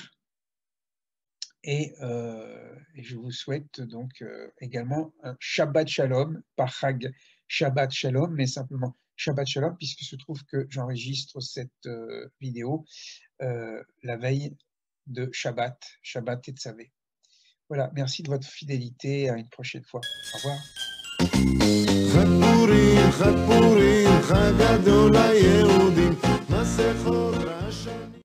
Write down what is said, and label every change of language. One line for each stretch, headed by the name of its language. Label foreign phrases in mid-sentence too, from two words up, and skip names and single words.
French: Et je vous souhaite donc également un
Hebrew: שבת שלום,
French: pas
Hebrew: חג שבת שלום,
French: mais simplement
Hebrew: שבת שלום,
French: puisque se trouve que j'enregistre cette vidéo la veille de Shabbat Tetzavé. Voilà, merci de votre fidélité, à une prochaine fois. Au revoir.
Hebrew: חג פורים, חג פורים, חג גדול ליהודים, מסכות רעשנים